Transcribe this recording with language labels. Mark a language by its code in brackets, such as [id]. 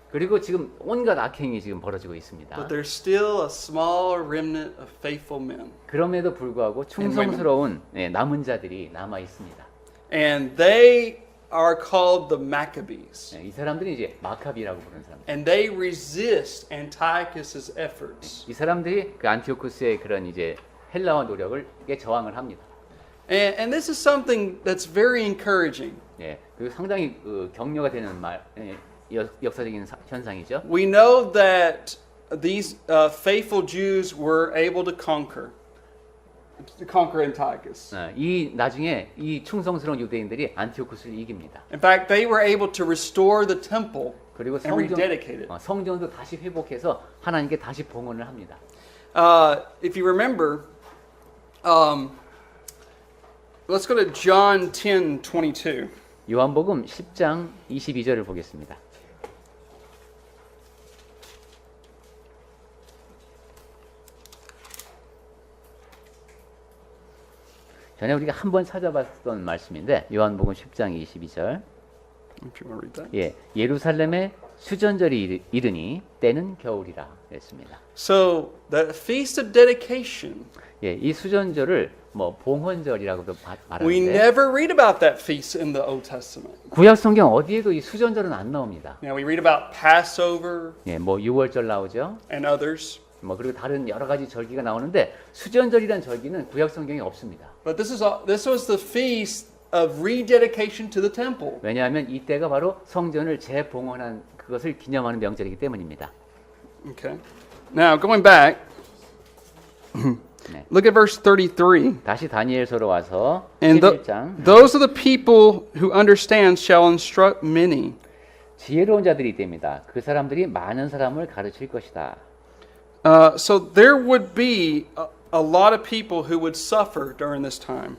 [ko] 그리고 지금 온갖 악행이 지금 벌어지고 있습니다. [en] But there's still a small remnant of faithful men. [ko] 그럼에도 불구하고 충성스러운 남은 자들이 남아 있습니다. [en] And they are called the Maccabees. [ko] 이 사람들이 이제 마카비라고 부르는 사람들. [en] And they resist Antiochus's efforts. [ko] 이 사람들이 그 안티오쿠스의 그런 이제 헬라화 노력을 저항을 합니다. [en] And this is something that's very encouraging. [ko] 예, 그 상당히 격려가 되는 역사적인 현상이죠. [en] We know that these faithful Jews were able to conquer Antiochus. [ko] 이 나중에 이 충성스러운 유대인들이 안티오쿠스를 이깁니다. [en] In fact, they were able to restore the temple [ko] 그리고 [en] and rededicate it. [ko] 성전도 다시 회복해서 하나님께 다시 봉헌을 합니다. [en] If you remember, let's go to John 10:22. [ko] 요한복음 10장 22절을 보겠습니다. 전에 우리가 한번 찾아봤던 말씀인데 요한복음 10장 22절. [en] If you want to read that. [ko] 예, 예루살렘에 수전절이 이르니 때는 겨울이라 했습니다. [en] So the feast of dedication. [ko] 예, 이 수전절을 뭐 봉헌절이라고도 [en] We [ko] 말하는데 [en] never read about that feast in the Old Testament. [ko] 구약 성경 어디에도 이 수전절은 안 나옵니다. [en] Now we read about Passover [ko] 예, 뭐 6월절 나오죠. [en] and others. [ko] 뭐 그리고 다른 여러 가지 절기가 나오는데 수전절이란 절기는 구약 성경에 없습니다. [en] But this was the feast of rededication to the temple. [ko] 왜냐하면 이때가 바로 성전을 재봉헌한 그것을 기념하는 명절이기 때문입니다. [en] Okay. Now going back, 네. Look at verse 33. [ko] 다시 다니엘서로 와서 [en] And [ko] 11장. [en] those are the people who understand shall instruct many. [ko] 지혜로운 자들이 됩니다. 그 사람들이 많은 사람을 가르칠 것이다. [en] So there would be a lot of people who would suffer during this time.